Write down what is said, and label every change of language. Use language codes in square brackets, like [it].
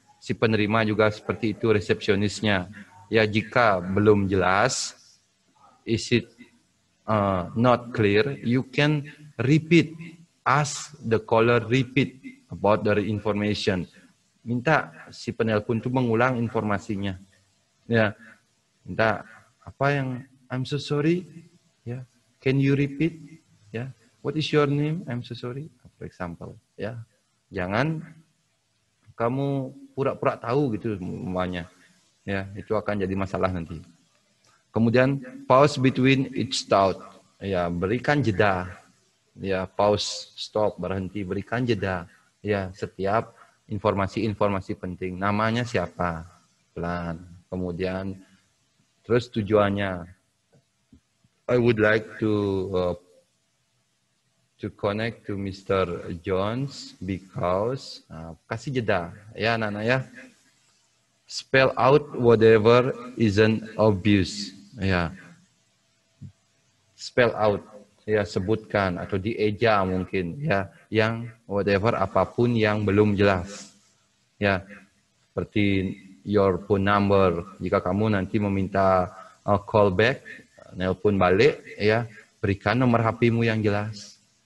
[id] Si penerima juga seperti itu, resepsionisnya. [en] Ya, [id] jika belum jelas, [en] is it not clear, you can repeat, ask the caller repeat about the information. [id] Minta si penelpon itu mengulang informasinya. Ya. Minta apa yang [en] I'm so sorry, [id] ya. [en] Can you repeat? Ya. What is your name? I'm so sorry. For example, ya. [id] Jangan kamu pura-pura tahu gitu semuanya. Ya, itu akan jadi masalah nanti. Kemudian [en] pause between each thought. [id] Ya, berikan jeda. Ya, pause, stop, berhenti, berikan jeda. Ya, setiap informasi-informasi penting. Namanya siapa? Pelan. Kemudian terus tujuannya, [en] I would like to connect to Mr. [id] Jones because kasih jeda ya anak-anak ya. [en] Spell out whatever isn't obvious ya. [id] Spell out ya, sebutkan atau dieja mungkin ya, yang whatever apapun yang belum jelas ya, seperti [en] your phone number. [id] Jika kamu nanti meminta call back, nelpon balik, ya, berikan nomor HP-mu yang jelas.